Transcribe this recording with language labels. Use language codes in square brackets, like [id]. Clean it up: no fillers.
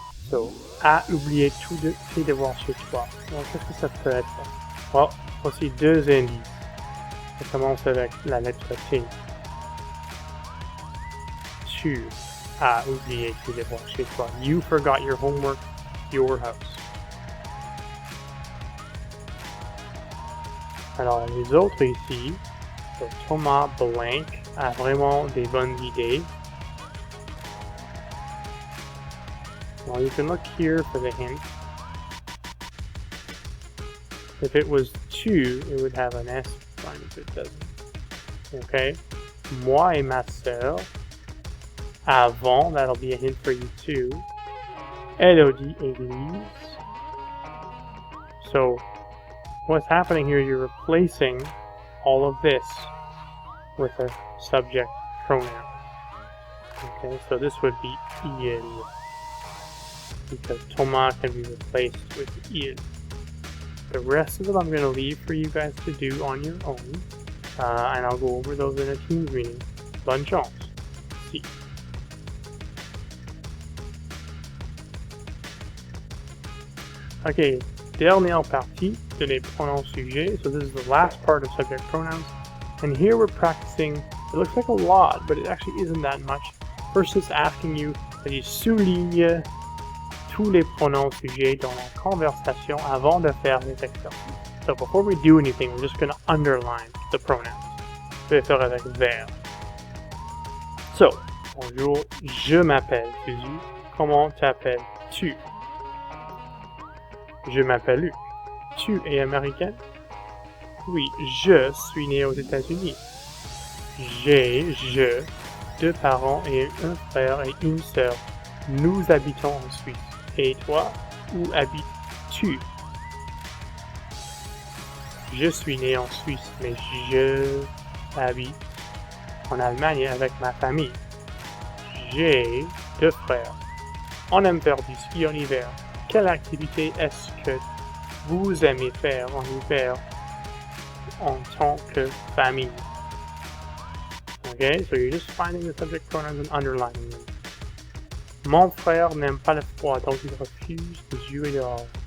[fr] So, a oublié tous tes devoirs chez toi. Donc, qu'est-ce que ça peut être? Well, voici deux indices. Ça commence avec la lettre T. Tu as oublié tes devoirs chez toi. [en] You forgot your homework, your house. [fr] Alors, les autres ici, so Thomas Blank a vraiment des bonnes idées. [en] Well, you can look here for the hint. If it was tu, it would have an S sign if it doesn't. Okay? [fr] Moi et ma sœur. Avant, [en] that'll be a hint for you too. Elodie, Elise. So, what's happening here, you're replacing all of this with a subject pronoun. Okay, so this would be il. Because Thomas can be replaced with il. The rest of it I'm going to leave for you guys to do on your own. And I'll go over those in a Teams meeting. [fr] Bonne chance. See. Okay, dernière partie de les pronoms sujets. [en] So this is the last part of subject pronouns. And here we're practicing, it looks like a lot, but it actually isn't that much. First it's asking you that you [fr] souligne tous les pronoms sujets dans la conversation avant de faire les exercices. [en] So before we do anything, we're just going to underline the pronouns. [fr] Je vais faire avec vert. So, bonjour, je m'appelle Suzy. Comment t'appelles-tu? Je m'appelle Luc. Tu es américaine? Oui, je suis né aux États-Unis. J'ai, deux parents et un frère et une sœur. Nous habitons en Suisse. Et toi, où habites-tu? Je suis né en Suisse, mais je habite en Allemagne avec ma famille. J'ai deux frères. On aime faire du ski en hiver. Quelle activité est-ce que vous aimez faire en hiver en tant que famille? [en] Okay, so you're just finding the subject pronouns and underlining them. [fr] Mon frère n'aime pas le froid, donc il refuse de jouer dehors.